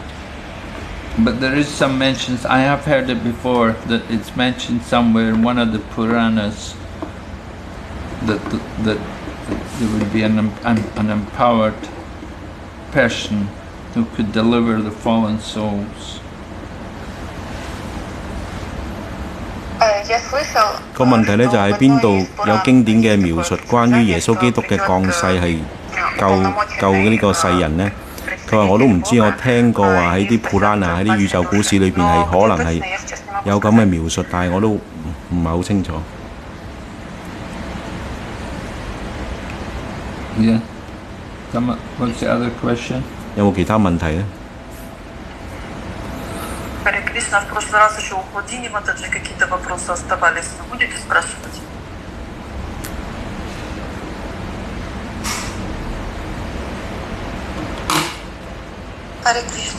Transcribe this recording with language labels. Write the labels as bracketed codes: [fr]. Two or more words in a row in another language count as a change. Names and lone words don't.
[en] But there is some mentions, I have heard it before, that it's mentioned somewhere in one of the Puranas that there would be an empowered person who could deliver the fallen souls. [ru] Я слышал, [yue] 個問題呢就喺邊度有經典嘅描述關於耶穌基督嘅降世係救呢個世人呢？佢話我都唔知，我聽過話喺啲普拉納喺啲宇宙故事裏邊係可能係有咁嘅描述，但係我都唔係好清楚。 [en] Yeah. What's the other question? [yue] 有冇其他問題呢？ [ru] Харе Кришна, в прошлый раз еще у Худини Матаджи какие-то вопросы оставались. Вы будете спрашивать? Харе Кришна.